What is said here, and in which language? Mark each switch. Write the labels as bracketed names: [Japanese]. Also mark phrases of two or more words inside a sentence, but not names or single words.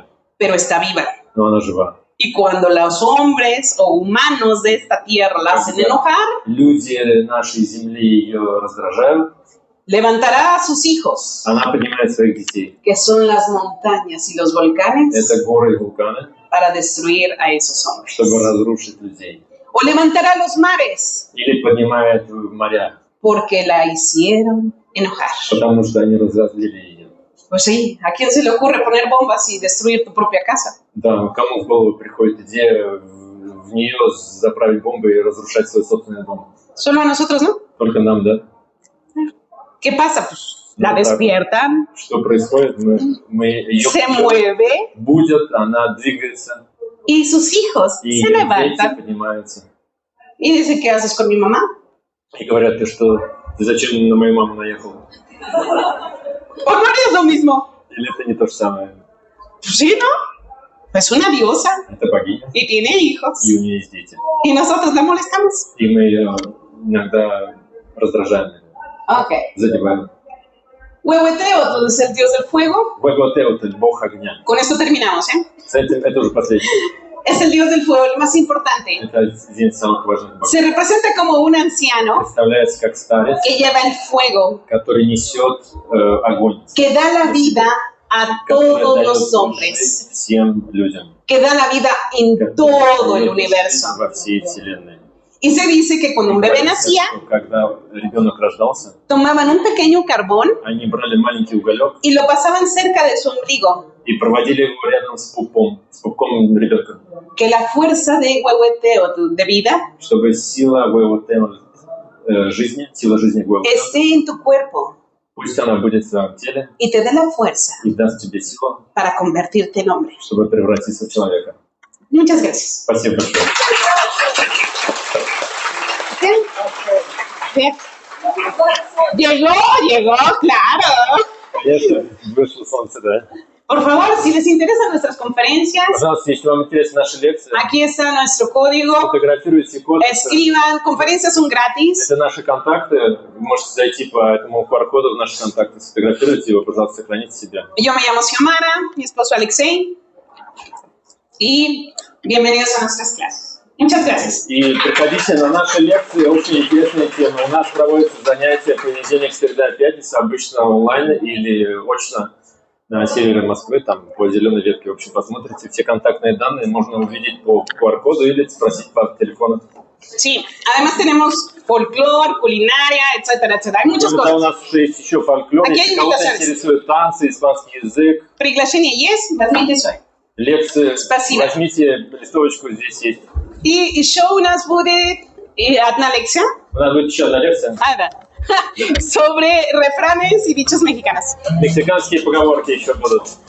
[Spanish] pero está viva. [Russian] но она жива. [Spanish] Y cuando los hombres o humanos de esta tierra la hacen enojar, [Russian] Люди нашей земли ее раздражают, [Spanish] levantará a sus hijos, [Russian] она поднимает своих детей. [Spanish] que son las montañas y los volcanes, [Russian] Это горы и вулканы, [Spanish] para destruir a esos hombres. [Russian] чтобы разрушить людей. [Spanish] O levantará los mares, [Russian] Или поднимает моря, [Spanish] porque la hicieron enojar. [Russian] потому что они разозлили ее. [Spanish] Pues sí, ¿a quién se le ocurre poner bombas y destruir tu propia casa? [Russian] Да, кому в голову приходит идея в нее заправить бомбы и разрушать свой собственный дом? [Spanish] Solo a nosotros, ¿no? [Russian] Только нам, да? [Spanish] ¿Qué pasa? Pues la [Russian] Ну, так. [Spanish] despiertan, [Russian] Что происходит? Мы ее [Spanish] se mueve [Russian] будет, она двигается, [Spanish] y sus hijos [Russian] и [Spanish] se [Russian] дети [Spanish] levantan [Russian] поднимаются. [Spanish] y dicen, ¿qué haces con mi mamá? [Russian] И говорят, ты зачем на мою маму наехал? [Spanish] ¿O no harías lo mismo? [Russian] Или это не то же самое? [Spanish] Pues sí, ¿no? Es una diosa [Russian] Это bogиня, [Spanish] y tiene hijos [Russian] и у нее есть дети. [Spanish] y nosotros la molestamos. [Russian] И мы ее иногда раздражаем, [Spanish] Ok. [Russian] задеваем. [Spanish] Huehueteotl es el dios del fuego. [Russian] Huehueteotl, бог огня. [Spanish] Con esto terminamos, ¿eh? [Russian] С этим, это уже последний. [Spanish] Es el dios del fuego, el más importante. [Russian] Это один из самых важных богов. [Spanish] Se representa como un anciano [Russian] Представляется как старец, [Spanish] que lleva el fuego, [Russian] который несет огонь, [Spanish] que da la vida a [Russian] который [Spanish] todos [Russian] дает [Spanish] los hombres, [Russian] жизнь всем людям, [Spanish] que da la vida en [Russian] который [Spanish] todo el [Russian] дает [Spanish] universo. [Russian] жизнь во всей вселенной. [Spanish] Y se dice que cuando un bebé [Russian] Говорится, [Spanish] nacía, [Russian] что когда ребенок рождался, [Spanish] tomaban un pequeño carbón [Russian] они брали маленький уголек [Spanish] y lo pasaban cerca de su ombligo, [Russian] и проводили его рядом с пупком ребенка, [Spanish] que la fuerza de Huehueteotl, de vida, [Russian] чтобы сила Huehueteotl, жизни, сила жизни Huehueteotl, [Spanish] esté en tu cuerpo [Russian] пусть она будет в твоем теле [Spanish] y te dé la fuerza [Russian] и даст тебе силу, [Spanish] para convertirte en hombre. [Russian] чтобы превратиться в человека. [Spanish] Muchas gracias. [Russian] Спасибо большое. [Spanish] Bien. Llegó, claro. [Russian] Конечно, вышло солнце, да. [Spanish] Por favor, si les interesan nuestras conferencias, [Russian] Пожалуйста, если вам интересны наши лекции, [Spanish] aquí está nuestro código. [Russian] фотографируйте код. [Spanish] Escriban, conferencias son gratis. [Russian] Это наши контакты. Вы можете зайти по этому QR-коду в наши контакты, сфотографируйте его, пожалуйста, сохраните себя. [Spanish] Yo me llamo Xiomara, mi esposo Alexei. Y bienvenidos a nuestras clases. Muchas gracias. [Russian] И приходите на наши лекции, очень интересные темы. У нас проводятся занятия понедельник, среда, пятница, обычно онлайн или очно. на севере Москвы, там по зеленой ветке, в общем, посмотрите, все контактные данные можно увидеть по QR-коду или спросить по телефону. [Spanish] Sí, además tenemos folclore, culinaria, etcétera, etcétера. Hay muchas [Russian] Когда у [Spanish] cosas. [Russian] нас есть еще фольклор, [Spanish] Aquí [Russian] если [Spanish] hay [Russian] кого-то [Spanish] invitaciones. [Russian] интересует танцы, испанский язык, Приглашение есть, возьмите свое. лекции, Спасибо. возьмите листовочку, здесь есть. Y show у нас будет одна лекция. У нас будет еще одна лекция. Да. [Spanish] Sobre refranes y dichos mexicanos. [Russian] Мексиканские поговорки еще будут.